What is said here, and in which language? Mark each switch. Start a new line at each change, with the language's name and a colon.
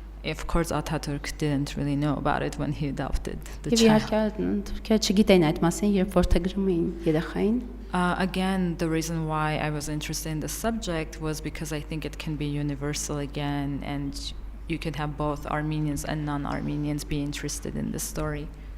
English: Of course Atatürk didn't really know about it when he adopted the
Armenian: child. Եվ իհարկե Թուրքիա չգիտեին այդ մասին, երբ որդեգրում էին երեխային.
English: Again, the reason why I was interested in the subject was because I think it can be universal again, and you can have both Armenians and non-Armenians be interested in the story.